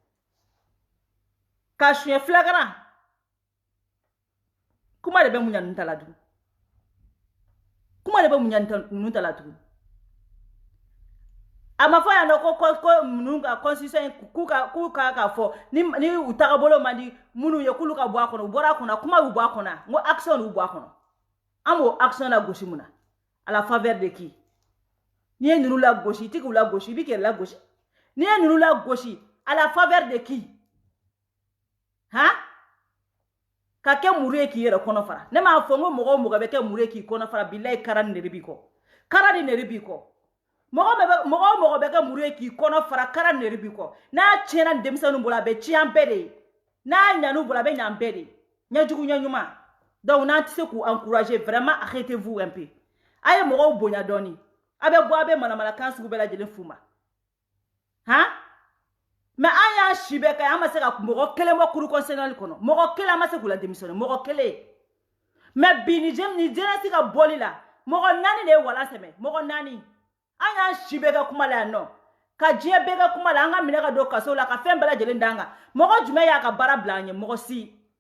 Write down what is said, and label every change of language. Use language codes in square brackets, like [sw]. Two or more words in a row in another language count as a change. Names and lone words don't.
[bm] ka suɲɛ flagrant kuma de bɛ mun ɲa ninnu ta la tugun kuma de bɛ mun ɲa ninnu ta la tugun a ma fɔ yan nɔ ko ninnu ka constitution k'u ka fɔ ni u tagabolo man di minnu ye k'olu ka bɔ a kɔnɔ u bɔra a kɔnɔ kuma y'u bɔ a kɔnɔ n ko action y'u bɔ a kɔnɔ an b'o action la gosi mun na [fr] à la faveur de qui [bm] n'i ye ninnu la gosi i tɛ k'u la gosi i bɛ k'i yɛrɛ la gosi n'i ye ninnu la gosi [fr] à la faveur de qui [bm] han ka kɛ muru ye k'i yɛrɛ kɔnɔ fara ne m'a fɔ n ko mɔgɔ o mɔgɔ bɛ kɛ muru ye k'i kɔnɔ fara bilayi kara ni nere b'i kɔ kara ni nere b'i kɔ mɔgɔ o mɔgɔ bɛ kɛ muru ye k'i kɔnɔ fara kara ni nere b'i kɔ n'a tiɲɛna ni denmisɛnninw bolo a bɛ tiɲɛ an bɛɛ de ye n'a ɲan'u bolo a bɛ ɲɛ an bɛɛ de ye ɲɛjugu ɲɛɲuman donc n'an tɛ se k'u [fr] encourager vraiment arrêtez-vous un peu [bm] a ye mɔgɔw bonya dɔɔni a bɛ bɔ a bɛ manamanakan sugu bɛɛ lajɛlen f'u ma han mais an y'an si bɛɛ kɛ an ma se ka mɔgɔ kelen bɔ [fr] cour constitutionnelle [bm] kɔnɔ mɔgɔ kelen an ma se k'u la démissionner mɔgɔ kelen mais bi ni jeunesse ka bɔli la mɔgɔ 4 de ye wala sɛmɛ mɔgɔ 4 an y'an si bɛɛ kɛ kuma la yan nɔ ka diɲɛ bɛɛ kɛ kuma la an ka minɛ ka don kaso la ka fɛn bɛɛ lajɛlen d'an kan mɔgɔ jumɛn y'a ka baara bila an ye mɔgɔ si